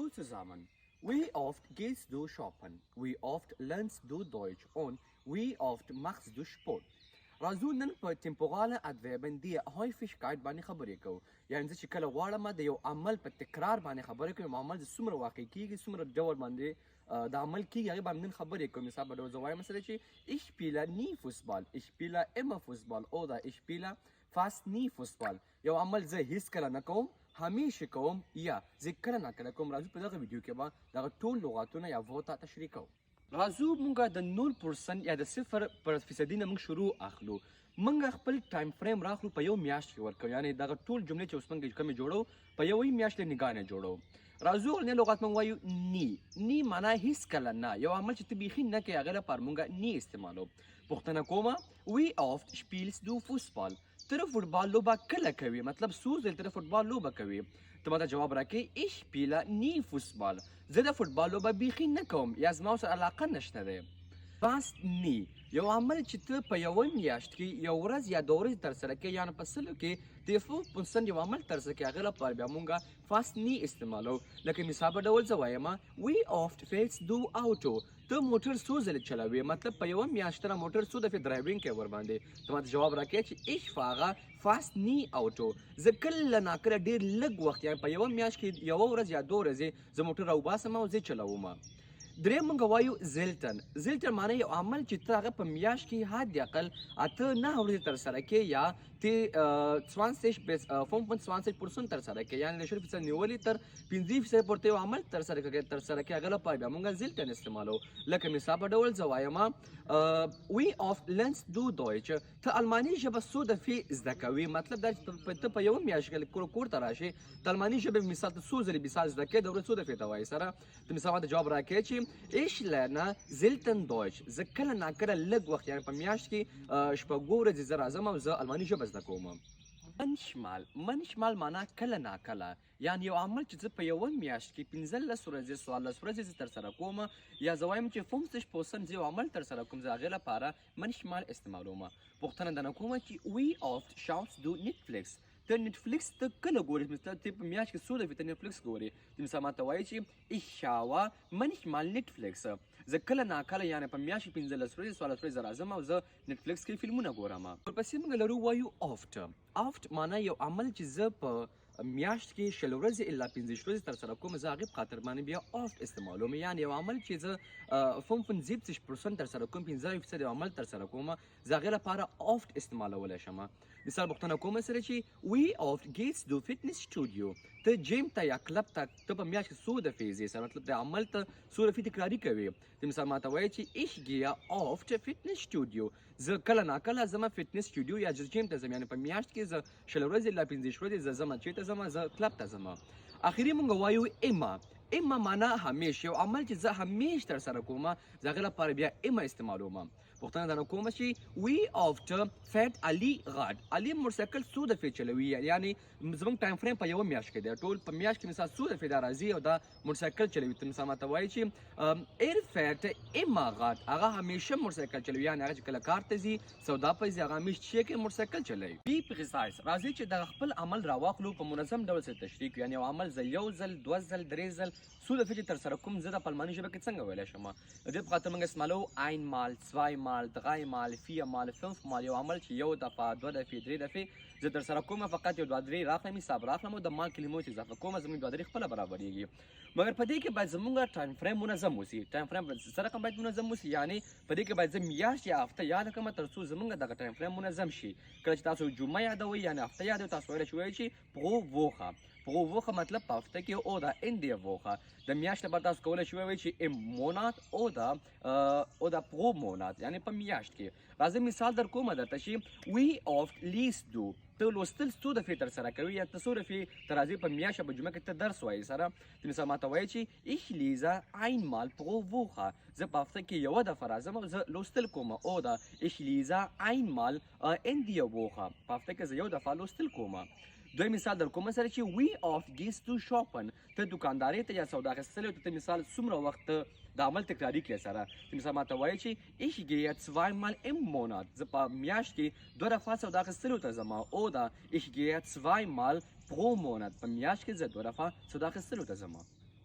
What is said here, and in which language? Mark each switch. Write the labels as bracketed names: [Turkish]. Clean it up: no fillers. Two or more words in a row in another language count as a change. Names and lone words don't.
[German] zusammen. Wie oft gehst du shoppen? Wie oft lernst du Deutsch? Und wie oft machst du Sport? [Pashto] راځو نن په [German] Temporale Adverbien der Häufigkeit [Pashto] باندې خبرې کوو. یعنې زه چې کله غواړم د یو عمل په تکرار باندې خبرې کوم، عمل چې څومره واقع کیږي څومره ډول باندې د عمل کیږي هغې باندې نن خبرې کوم. مثال په ډول زه وایم مثلا چې [German] ich spiele nie Fußball, ich spiele immer Fußball oder ich spiele fast nie Fußball. [Pashto] یو عمل زه هیڅکله نه کوم، همیشه کوم یا زه کله ناکله کوم. راځو په دغه ویډیو کې به دغه ټول لغاتونه یا ووته تشریح کوو. راځو مونږ د 0% یا د 0% نه مونږ شروع اخلو. مونږ خپل [English] time frame [Pashto] راخلو په یو میاشت کې ورکوو، یعنې دغه ټول جملې چې اوس مونږ کومې جوړو په یوې میاشت نګاه نه جوړو. راځو اولنی لغات مونږ وایو نی معنا هیڅکله نه، یو عمل چې ته بیخي نه کوې هغې لپاره مونږ نی استعمالو. پوښتنه کومه [German] wie oft spielst du Fußball؟ [Pashto] ته د فوټبال لوبه کله کوې؟ مطلب څو ځل ته د فوټبال لوبه کوې؟ ته ماته جواب راکړې [German] ich spiele nie Fußball. [Pashto] زه د فوټبال لوبه بیخي نه کوم یا زما ورسره علاقه نشته دی. [German] fast nie [Pashto] یو عمل چې ته په یوه میاشت کې یو ورځ یا دوه ورځې ترسره کوې، یعنې په سلو کې د 4% یو عمل ترسره کوې، هغې لپاره بیا مونږ [German] fast nie [Pashto] استعمالو. لکه مثال په ډول زه وایم [German] wie oft fährst du Auto؟ [Pashto] ته موټر څو ځلې چلوې؟ مطلب په یوه میاشت ته موټر څو دفعې ډرایوینګ کوې ورباندې. ته ماته جواب راکړې چې [German] ich fahre fast nie Auto. [Pashto] زه کله ناکله ډېر لږ وخت یعنې په یوه میاشت کې یوه ورځ یا دوه ورځې زه موټر راوباسم او زه چلوم. دریم مونږ وایو زیلتن. زیلتن معنی یو عمل چې ته هغه په میاشت کې حد اقل 8-9 ورځې ترسره کوې یا ته 25% ترسره کوې، یعنې له 0% نیولې تر 15% پورته یو عمل ترسره کوې هغې لپاره بیا مونږ زیلتن استعمالو. لکه مثال په ډول زه وایم [German] wie oft lernst du Deutsch؟ [Pashto] ته الماني ژبه څو دفعې زده کوې؟ مطلب دا چې ته په یوه میاشت کې کور ته راشې ته الماني ژبه مثال ته څو ځلې مثال زده کوې، د ورځې څو دفعې ته وایې سره. ته مثال ماته جواب راکړې چې [German] ich lerne selten Deutsch. [Pashto] زه کله ناکله لږ وخت یعنې په میاشت کې شپږ ورځې زه راځم او زه الماني ژبه زده کوم. منشمال معنا کله ناکله، یعنې یو عمل چې زه په یوه میاشت کې 15 ورځې 14 ورځې زه ترسره کوم یا زه وایم چې 50% زه یو عمل ترسره کوم، زه هغې لپاره منشمال استعمالوم. پوښتنه درنه کومه چې [German] wie oft schaust du Netflix؟ [Pashto] ته نټفلیکس ته کله ګورې؟ مثلا ته په میاشت کې څو دفعې ته نټفلیکس ګورې؟ ته مثلا ماته وایي چې [German] ich schaue manchmal Netflix. [Pashto] زه کله ناکله یعنې په میاشت کې 15 ورځې 14 ورځې راځم او زه نټفلیکس کې فلمونه ګورم. ورپسې موږ لرو وایو oft معنا یو عمل چې زه په میاشت کې 20 ورځې الا 15 ورځې ترسره کوم، زه هغې په خاطر باندې بیا oft استعمالوم. یعنې یو عمل چې زه 75% ترسره کوم، 15% یو عمل ترسره کوم، زه هغې لپاره oft استعمالولی شم. مثال پوښتنه کوم سره چې [German] wie oft gehst du Fitnessstudio؟ [Pashto] ته جیم ته یا کلب ته ته په میاشت کې څو دفعې ځې؟ سره مطلب د عمل ته څو دفعې تکراري کوې. ته مثال ماته وایې چې [German] ich gehe oft Fitnessstudio. [Pashto] زه کله ناکله ځم فټنس سټوډیو یا جیم ته ځم، یعنې په میاشت کې زه 20 ورځې الا 15 ورځې زه ځم چېرته ځم؟ زه کلب ته ځم. اخري مونږ وایو اما معنا همیش، یو عمل چې زه همیش ترسره کوم زه هغې لپاره بیا اما استعمالوم. پوښتنه درنه کومه چې [German] wie oft fährt Ali Rad؟ [Pashto] علي موټرسایکل څو دفعې چلوي؟ یعنې زموږ [English] time frame [Pashto] په یوه میاشت کې دی، ټول په میاشت کې مثال څو دفعې دا راځي او دا موټرسایکل چلوي. ته مثال ماته وایي چې [German] er fährt immer Rad. [Pashto] هغه همیشه موټرسایکل چلوي، یعنې هغه چې کله کار ته ځي سودا ته ځي هغه همیش چې کې موټرسایکل چلوي. [English] be precise [Pashto] راځئ چې دغه خپل عمل راواخلو په منظم ډول سره تشریح کړو. یعنې یو عمل زه یو ځل دوه ځل درې ځل څو دفعې چې ترسره کوم زه د په الماني ژبه کې څنګه ویلی شم؟ د دې په خاطر موږ استعمالو [German] einmal zweimal dreimal viermal 5mal. [Pashto] یو عمل چې یو دفعه دوه دفعې درې دفعې زه ترسره کوم فقط یو دوه درې راخلم حساب راخلم او د مال کلمو چې اضافه کوم زموږ دوه درې خپله برابرېږي. مګر په دې کې باید زموږ [English] time frame [Pashto] منظم اوسي. [English] time frame [Pashto] سره کوم باید منظم اوسي، یعنې په دې کې باید زه میاشت یا هفته یاده کړم تر څو زموږ دغه [English] time frame [Pashto] منظم شي. کله چې تاسو جمعه یادوئ یعنې هفته یادوئ تاسو ویلی شوی چې [German] pro woche [Pashto] مطلب په هفته کې [German] oder in der Woche. [Pashto] د میاشت لپاره تاسو کولی شوی وایئ چې [German] im Monat oder pro Monat، [Pashto] یعنې په میاشت کې. راځئ مثال در کومه درته چې [German] wie oft liest du؟ [Pashto] ته لوستل څو دفعې ترسره کوي یا ته څو دفعې ته راځې په میاشت په جمعه کې ته درس وایې سره. ته مثال ماته وایې چې [German] ich lese einmal pro Woche. [Pashto] زه په هفته کې یوه دفعه راځم او زه لوستل کوم. [German] oder ich lese einmal in der Woche. [Pashto] په هفته کې زه یو دفعه لوستل کوم. دوی مثال در کومه سره چې [German] wie oft gehst du shoppen؟ [Pashto] ته دوکاندارۍ ته یا سودا اخیستلو ته مثال څومره وخت د عمل تکراري کړې سره. ته مثال ماته وایې چې [German] ich gehe zweimal im Monat. [Pashto] زه په میاشت کې دوه دفعه سودا اخیستلو ته ځم. [German] oder ich gehe zweimal pro Monat. [Pashto] په میاشت کې زه دوه دفعه سودا اخیستلو ته ځم.